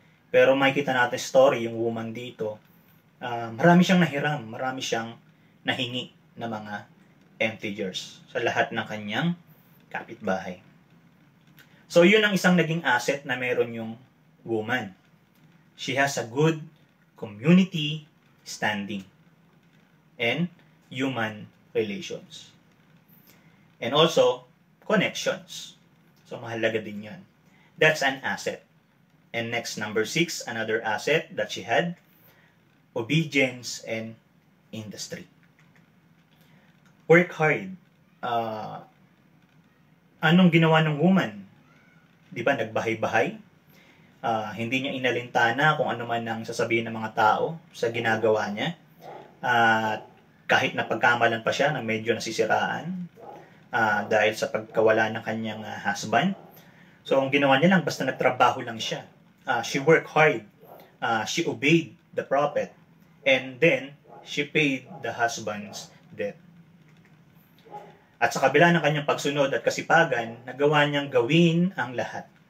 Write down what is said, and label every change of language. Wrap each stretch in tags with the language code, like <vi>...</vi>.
<tl>Pero makikita natin story, yung woman dito, marami siyang nahiram, marami siyang nahingi na mga empty jars sa lahat ng kanyang kapitbahay. So, yun ang isang naging asset na meron yung woman.</tl> <en>She has a good community standing and human relations. And also, connections. So,</en> <tl>mahalaga din yun.</tl> <en>That's an asset. And next, number 6, another asset that she had, obedience and industry. Work hard.</en> <tl>Anong ginawa ng woman? Di ba, nagbahay-bahay? Hindi niya inalintana kung ano man ang sasabihin ng mga tao sa ginagawa niya. Kahit napagkamalan pa siya na medyo nasisiraan dahil sa pagkawala ng kanyang husband. So, ang ginawa niya lang, basta nagtrabaho lang siya.</tl> <en>She worked hard. She obeyed the prophet. And then, she paid the husband's debt.</en> <tl>At sa kabila ng kanyang pagsunod at kasipagan, nagawa niyang gawin ang lahat.</tl>